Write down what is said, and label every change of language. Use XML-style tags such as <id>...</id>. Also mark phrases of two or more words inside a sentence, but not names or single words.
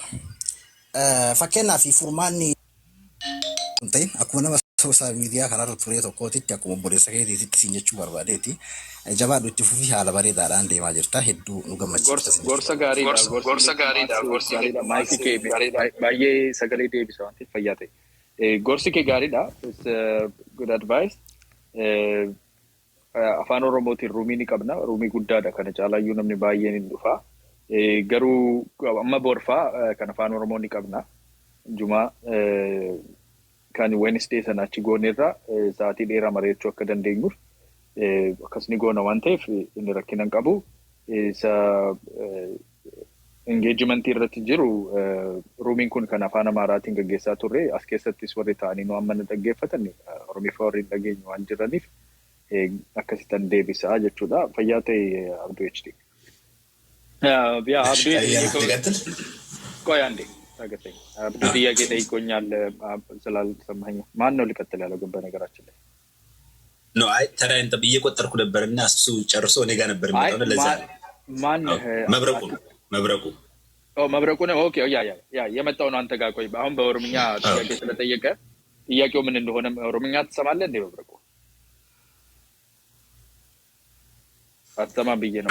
<om>Fakkeenyaaf furmaanni akkuma nama sooshaal miidiyaa kanarra turee tokkootitti akkuma obboleessa keetiitti siin jechuu barbaadeeti. Jabaadhu itti fufii haala bareedaadhaan deemaa jirta. Hedduu nu gammachiisa. Gorsa gaariidha. Gorsa gaariidha. Maayikii kee baay'ee sagalee deebisa waan ta'eef fayyaa ta'e. Gorsi kee gaariidha.</om> <en>Good advice.</en> <om>Afaan Oromootiin ruumii ni qabna. Ruumii guddaadha. Kana caalaayyuu namni baay'een hin dhufa. Garuu amma borfaa kan afaan Oromoo ni qabna. Jumaa kan Wednesday sana achi goonerra sa'aatii dheeraa mari'achuu akka dandeenyuuf akkas ni goona waan ta'eef inni rakkina hin qabu. Isa engeejimentii irratti jiru ruumiin kun kan afaan Amaaraatiin gaggeessaa turre as keessattis warri ta'anii nu amma dhaggeeffatan Oromiifaa warri hin dhageenye waan jiraniif akkasitan deebisaa jechuudha. Fayyaa ta'e Abduu HD.</om> <am>ቆይ አንዴ ታገሰኝ። አብዱ ጥያቄ ጠይቆኛል ስላልሰማኝ ማን ነው ሊቀጥል ያለው ግን በነገራችን ላይ ነው አይ ተራይ እንተ ብዬ ቆጠርኩ ነበርና እሱ ጨርሶ እኔ ጋር ነበር የሚመጣው ለዛ ማን መብረቁ ነው ኦኬ ያ የመጣው ነው አንተ ጋር ቆይ አሁን በኦሮምኛ ጥያቄ ስለጠየቀ ጥያቄው ምን እንደሆነ ኦሮምኛ ትሰማለህ እንዴ መብረቁ አትሰማም ብዬ ነው</am>